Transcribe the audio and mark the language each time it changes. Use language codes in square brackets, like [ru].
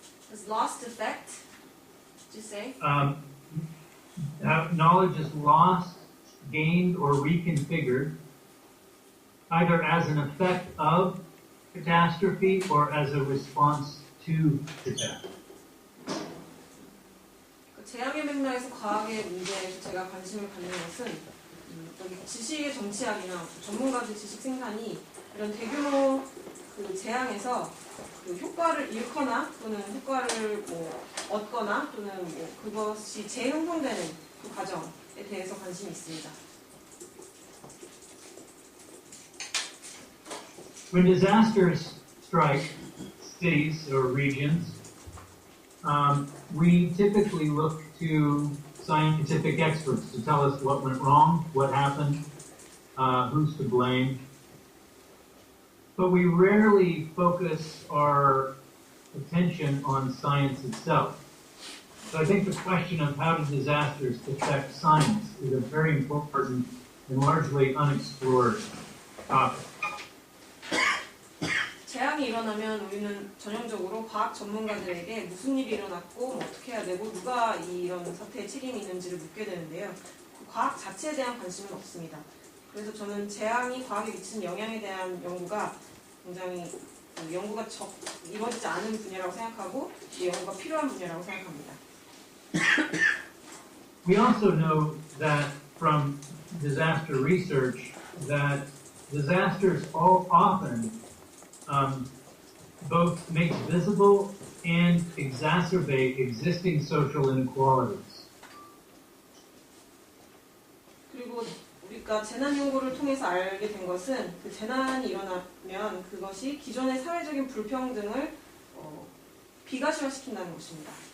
[en] Is lost effect, did you say? Knowledge is lost, gained, or reconfigured either as an effect of catastrophe or as a response to catastrophe. [ko] 재앙의 맥락에서 과학의 문제에서 제가 관심을 갖는 것은 지식의 정치학이나 전문가들 지식 생산이 이런 대규모 재앙에서 효과를 잃거나 또는 효과를 얻거나 또는 그것이 재형성되는 그 과정에 대해서 관심이 있습니다. [en] When disasters strike cities or regions, we typically look to scientific experts to tell us what went wrong, what happened, who's to blame. But we rarely focus our attention on science itself. So I think the question of how do disasters affect science is a very important and largely unexplored topic. [ko] 재앙이 일어나면 우리는 전형적으로 과학 전문가들에게 무슨 일이 일어났고 어떻게 해야 되고 누가 이런 사태에 책임이 있는지를 묻게 되는데요. 과학 자체에 대한 관심은 없습니다. 그래서 저는 재앙이 과학에 미치는 영향에 대한 연구가 굉장히 연구가 이루어지지 않은 분야라고 생각하고 이 연구가 필요한 분야라고 생각합니다. [en] We also know that from disaster research that disasters often both make visible and exacerbate existing social inequalities. [ko] 그리고 우리가 재난 연구를 통해서 알게 된 것은 그 재난이 일어나면 그것이 기존의 사회적인 불평등을 비가시화시킨다는 것입니다.